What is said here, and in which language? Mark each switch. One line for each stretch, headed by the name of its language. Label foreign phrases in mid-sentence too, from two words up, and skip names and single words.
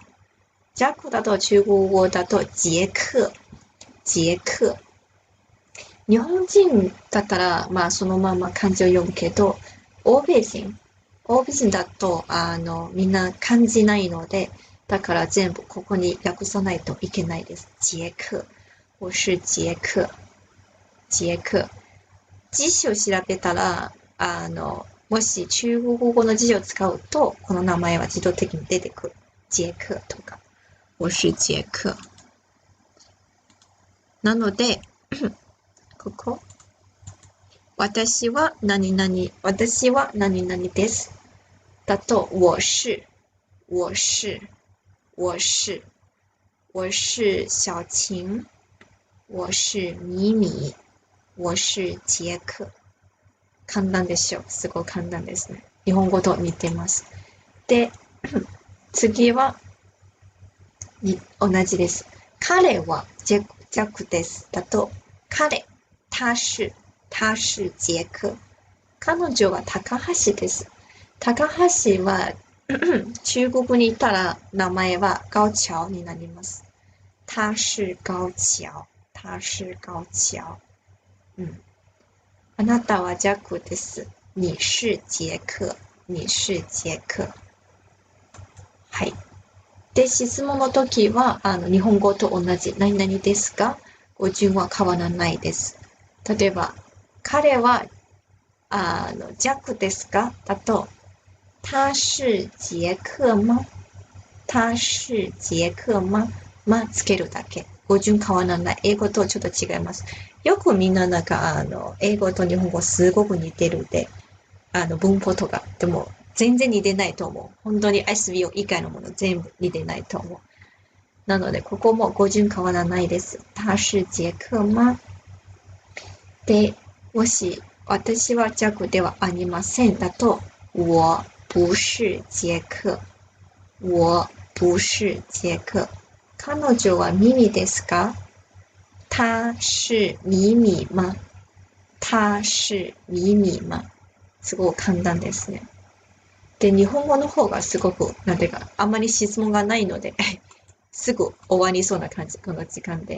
Japanese: ジャックだと中国語だと傑克。日本人だったら、まあそのまま漢字を読むけど、欧米人だと、みんな漢字ないので、だから全部ここに訳さないといけないです。
Chinese: 傑克。我是傑克。
Japanese: 辞書を調べたら、もし中国語の辞書を使うと、この名前は自動的に出てくる。傑克とか。
Chinese: 我是傑克。
Japanese: なので、ここ。私は何々です。だと、
Chinese: 我是小晴。我是米米。我是杰克。
Japanese: 簡単でしょ。すごい簡単ですね。日本語と似てます。で、次は、同じです。彼はジャックです。だと、彼、
Chinese: 他是杰克。
Japanese: 彼女は高橋です。高橋は中国にいたら名前は高橋になります。
Chinese: 他是高橋。
Japanese: あなたはジャックです。
Chinese: 你是杰克。
Japanese: はい。で、質問の時は、日本語と同じ、何々ですか？語順は変わらないです。例えば、彼は、ジャックですか？だと、
Chinese: 他是杰克吗？
Japanese: つけるだけ。語順変わらない。英語とちょっと違います。よくみんな英語と日本語すごく似てるで、文法とか。でも、全然似てないと思う。本当に SVO 以外のもの全部似てないと思う。なので、ここも語順変わらないです。
Chinese: 他是杰克吗？
Japanese: で、もし、私はジャックではありません。だと、
Chinese: 我不是杰克。
Japanese: 彼女はミミですか？
Chinese: 他是ミミ吗？
Japanese: すごく簡単ですね。で、日本語の方がすごく、なんていうか、あんまり質問がないので、すぐ終わりそうな感じ、この時間で。